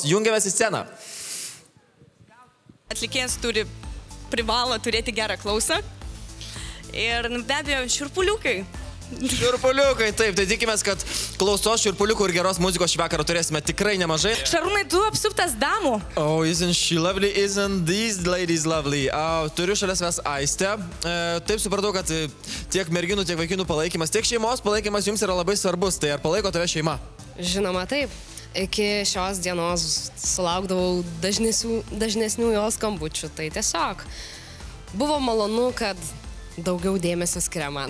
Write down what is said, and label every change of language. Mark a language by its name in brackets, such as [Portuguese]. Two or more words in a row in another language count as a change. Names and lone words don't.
[Lithuanian] Jungiamės į sceną. Atlikėjas privalo turėti gerą klausą ir be abejo šiurpuliukai. Šiurpuliukai, taip, tai tikimės, kad klausos šiurpuliukų ir geros muzikos šį vakarą turėsime tikrai nemažai. Šarūnai, tu apsuptas damų. [English] Oh, isn't she lovely, isn't these ladies lovely? [Lithuanian] Turiu šalia savęs Aistę. Taip supratau, kad tiek merginų, tiek vaikinų palaikymas, tiek šeimos palaikymas jums yra labai svarbus. Tai ar palaiko tave šeima? Žinoma, taip. Iki šios dienos sulaukdavau dažnesnių jos skambučių. Tai tiesiog buvo malonu, kad daugiau dėmesio skiria man.